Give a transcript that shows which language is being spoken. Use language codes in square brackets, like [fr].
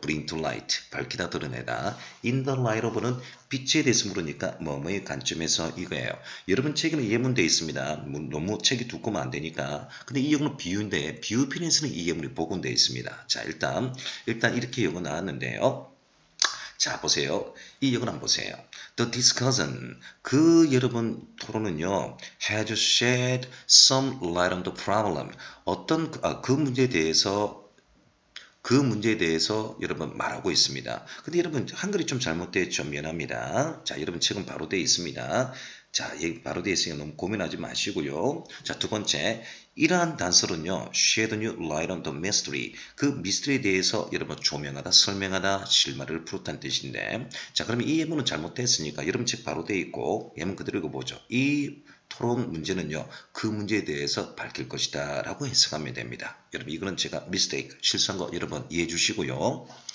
[en] bring to light [ko] 밝히다 드러내다 [en] in the light of [ko] 는 빛에 대해서 물으니까 뭐뭐의 관점에서 이거예요. 여러분 책에는 예문되어 있습니다. 너무 책이 두꺼우면 안 되니까. 근데 이 영어는 비유인데 비유편에서는 이 예문이 복원되어 있습니다. 자 일단 이렇게 영어 나왔는데요. 자 보세요. 이 영어를 한번 보세요. [en] The discussion [ko] 그 여러분 토론은요 [en] has shed some light on the problem [ko] 어떤 그 문제에 대해서 그 문제에 대해서 여러분 말하고 있습니다. 근데 여러분 한글이 좀 잘못되었죠. 미안합니다. 자, 여러분 책은 바로 되어 있습니다. 자, 여기 바로 되어 있으니까 너무 고민하지 마시고요. 자, 두 번째, 이러한 단서는요, [en] shed new light on the mystery. [ko] 그 미스터리에 대해서 여러분 조명하다, 설명하다, 실마리를 풀었다는 뜻인데, 자, 그러면 이 예문은 잘못됐으니까 여러분 책 바로 되어 있고 예문 그대로 읽어보죠. 이 토론 문제는요, 그 문제에 대해서 밝힐 것이다 라고 해석하면 됩니다. 여러분 이거는 제가 mistake, 실수한 거 여러분 이해해 주시고요.